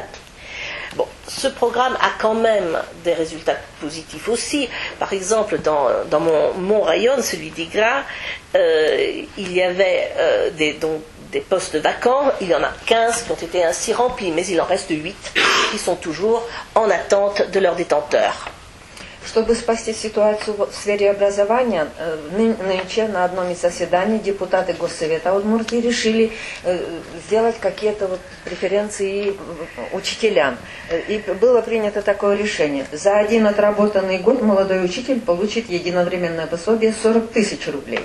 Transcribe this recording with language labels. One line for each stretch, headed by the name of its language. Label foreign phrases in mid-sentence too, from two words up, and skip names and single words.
French: Bon, ce programme a quand même des résultats positifs aussi. Par exemple, dans mon rayon, celui d'Igra, il y avait des postes vacants. Il y en a 15 qui ont été ainsi remplis, mais il en reste 8 qui sont toujours en attente de leur détenteur.
Russian: Чтобы спасти ситуацию в сфере образования, нынче на одном из заседаний депутаты Госсовета Удмуртии решили сделать какие-то преференции учителям. И было принято такое решение. За один отработанный год молодой учитель получит единовременное пособие 40 тысяч рублей.